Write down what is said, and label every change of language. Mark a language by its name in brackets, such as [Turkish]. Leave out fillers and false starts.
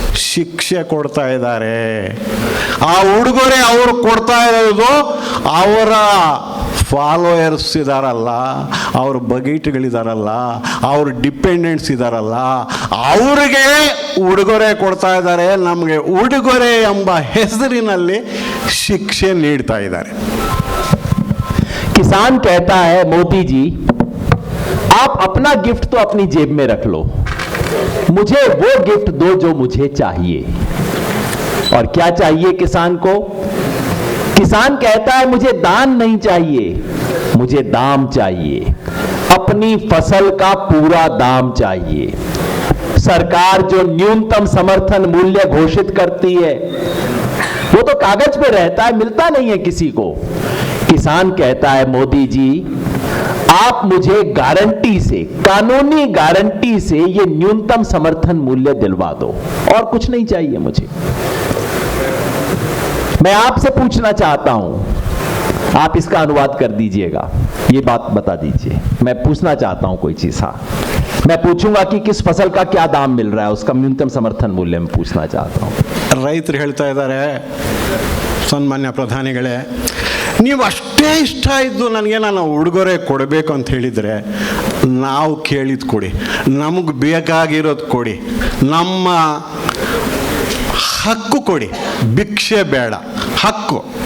[Kannada] ಶಿಕ್ಷೆ ಕೊಡ್ತಾ ಇದ್ದಾರೆ. ಆ ಉಡುಗೊರೆ ಅವರು ಕೊಡ್ತಾ ಇರೋದು ಅವರ ಫಾಲೋಯರ್ಸ್ ಇದಾರಲ್ಲ, ಅವ್ರ ಬಗೀಟ್ಗಳಿದಾರಲ್ಲ, ಅವ್ರ ಡಿಪೆಂಡೆಂಟ್ಸ್ ಇದಾರಲ್ಲ, ಅವ್ರಿಗೆ ಉಡುಗೊರೆ ಕೊಡ್ತಾ ಇದ್ದಾರೆ. ನಮಗೆ ಉಡುಗೊರೆ ಎಂಬ ಹೆಸರಿನಲ್ಲಿ ಶಿಕ್ಷೆ ನೀಡ್ತಾ ಇದ್ದಾರೆ. [Hindi] किसान कहता है मोदी जी आप अपना गिफ्ट तो अपनी जेब में रख लो, मुझे वो गिफ्ट दो जो मुझे चाहिए. और क्या चाहिए किसान को? किसान कहता है मुझे दान नहीं चाहिए, मुझे दाम चाहिए, अपनी फसल का पूरा दाम चाहिए. सरकार जो न्यूनतम समर्थन मूल्य घोषित करती है वो तो कागज पे रहता है, मिलता नहीं है किसी को. किसान कहता है मोदी जी आप मुझे गारंटी से, कानूनी गारंटी से ये न्यूनतम समर्थन मूल्य दिलवा दो, और कुछ नहीं चाहिए मुझे. मैं आपसे पूछना चाहता हूं, आप इसका अनुवाद कर दीजिएगा, ये बात बता दीजिए. मैं पूछना चाहता हूं कोई चीज. हाँ, मैं पूछूंगा कि किस फसल का क्या दाम मिल रहा है, उसका न्यूनतम समर्थन मूल्य में पूछना चाहता हूं. [Kannada] ರೈತರು ಹೇಳ್ತಾ ಇದ್ದಾರೆ, ಸನ್ಮಾನ್ಯ ಪ್ರಧಾನಿಗಳೇ, ನೀವು ಅಷ್ಟೇ ಇಷ್ಟ ಇದ್ದು ನನಗೆ ನಾನು ಉಡುಗೊರೆ ಕೊಡಬೇಕು ಅಂತ ಹೇಳಿದರೆ ನಾವು ಕೇಳಿದ್ದು ಕೊಡಿ, ನಮಗೆ ಬೇಕಾಗಿರೋದು ಕೊಡಿ, ನಮ್ಮ ಹಕ್ಕು ಕೊಡಿ, ಭಿಕ್ಷೆ ಬೇಡ, ಹಕ್ಕು.